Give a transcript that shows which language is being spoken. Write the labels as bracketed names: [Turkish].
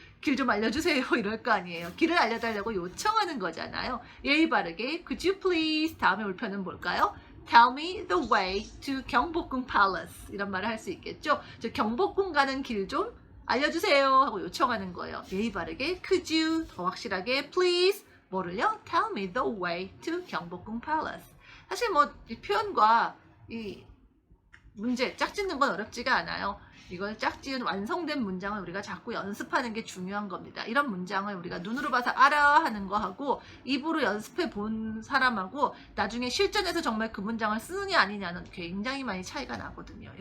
[Korean] 길 좀 알려주세요 이럴 거 아니에요. 길을 알려달라고 요청하는 거잖아요. 예의 바르게 [English] Could you please [Korean] 다음에 올 편은 뭘까요? [English] Tell me the way to 경복궁 Palace [Korean] 이런 말을 할 수 있겠죠. 저 경복궁 가는 길 좀 알려주세요 하고 요청하는 거예요. 예의 바르게 [English] Could you [Korean] 더 확실하게 Please 뭐를요? [English] Tell me the way to 경복궁 Palace. [Korean] 사실 뭐 이 표현과 이 문제 짝짓는 건 어렵지가 않아요. 이걸 짝지은 완성된 문장을 우리가 자꾸 연습하는 게 중요한 겁니다. 이런 문장을 우리가 눈으로 봐서 알아 하는 거하고 입으로 연습해 본 사람하고 나중에 실전에서 정말 그 문장을 쓰느냐 아니냐는 굉장히 많이 차이가 나거든요.